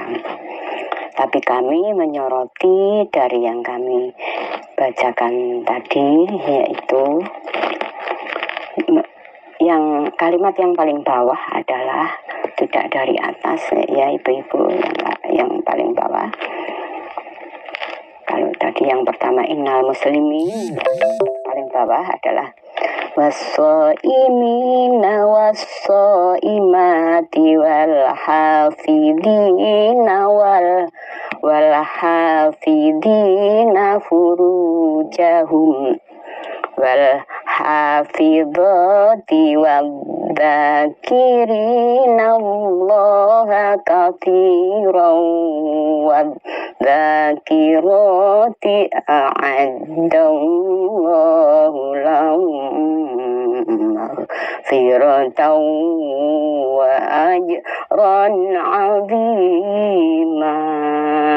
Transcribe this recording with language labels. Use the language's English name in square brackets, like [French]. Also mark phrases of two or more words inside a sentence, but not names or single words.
[Indonesian] Tapi kami menyoroti dari yang kami bacakan tadi, yaitu yang kalimat yang paling bawah adalah tidak dari atas, ya ibu-ibu, yang paling bawah. Kalau tadi yang pertama [Arabic] إن المسلمين, [Indonesian] paling bawah adalah [Arabic] والصائمين والصائمات والحافظين والحافظين فروجهم وال حافظات والذاكرين الله كثيرا والذاكرات أعد الله لهم مغفرة وأجرا عظيما.